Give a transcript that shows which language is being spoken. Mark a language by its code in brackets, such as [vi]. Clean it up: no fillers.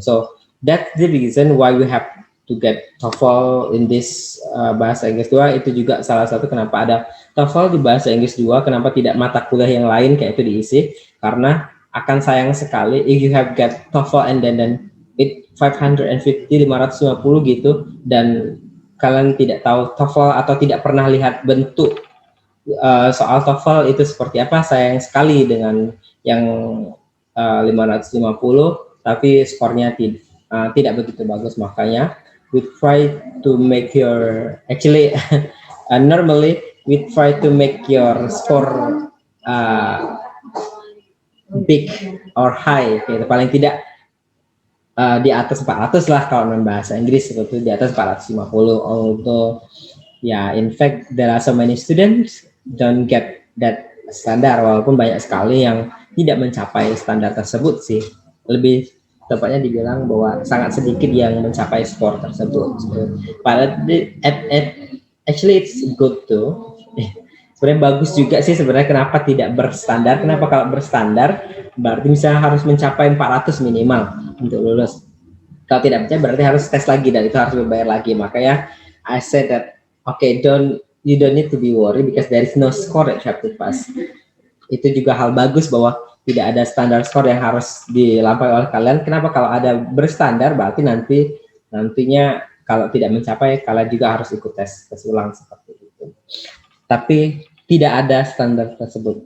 [en] So that's the reason why we have to get TOEFL in this bahasa Inggris 2. [id] Itu juga salah satu kenapa ada TOEFL di bahasa Inggris 2. Kenapa tidak mata kuliah yang lain kayak itu diisi? Karena akan sayang sekali [en] if you have got TOEFL and then it 550 [id] gitu, dan kalian tidak tahu TOEFL atau tidak pernah lihat bentuk soal TOEFL itu seperti apa. Sayang sekali dengan yang 550 tapi skornya tidak begitu bagus. [en] Makanya we try to make your normally we try to make your score big or high, gitu. [id] Paling tidak di atas 400 lah kalau non bahasa Inggris, itu di atas 450. [en] Although in fact there are so many students don't get that standar, [id] walaupun banyak sekali yang tidak mencapai standar tersebut sih. Lebih tepatnya dibilang bahwa sangat sedikit yang mencapai skor tersebut. [en] But actually it's good too. [id] Sebenarnya bagus juga sih sebenarnya. Kenapa tidak berstandar? Kenapa kalau berstandar berarti misalnya harus mencapai 400 minimal untuk lulus. Kalau tidak percaya berarti harus tes lagi dan itu harus dibayar lagi. [en] Makanya I said that okay, you don't need to be worried because there is no score that you have to pass. [id] Itu juga hal bagus bahwa tidak ada standar skor yang harus dilampaui oleh kalian. Kenapa? Kalau ada berstandar berarti nantinya kalau tidak mencapai kalian juga harus ikut tes ulang seperti itu. Tapi tidak ada standar tersebut.